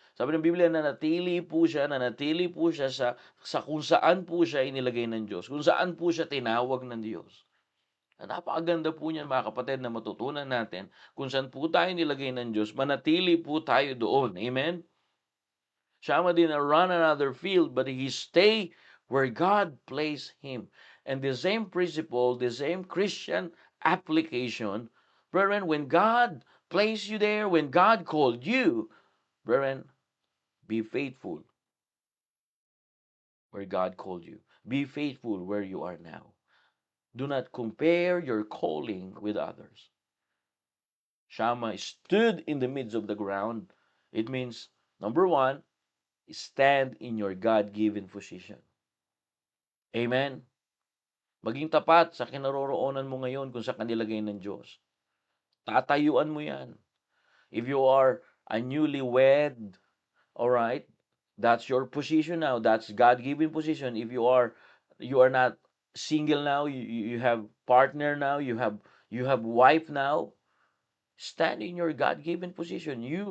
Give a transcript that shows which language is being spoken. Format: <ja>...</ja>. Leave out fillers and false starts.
<tl>Sabi ng Biblia, nanatili po siya sa kung saan po siya inilagay ng Diyos, kung saan po siya tinawag ng Diyos. Napakaganda po niyan mga kapatid na matutunan natin kung saan po tayo nilagay ng Diyos, manatili po tayo doon. Amen?</tl> <en>Shammah didn't run another field, but he stayed where God placed him. And the same principle, the same Christian application, brethren, when God placed you there, when God called you, brethren, be faithful where God called you. Be faithful where you are now. Do not compare your calling with others. Shammah stood in the midst of the ground. It means, number one, stand in your God-given position. Amen?</en> <tl>Maging tapat sa kinaroroonan mo ngayon kung sa kanilagay ng Diyos. Tatayuan mo yan.</tl> <en>If you are a newlywed, alright, that's your position now. That's God-given position. If you are not single now, you have partner now, you have wife now, stand in your God-given position.</en>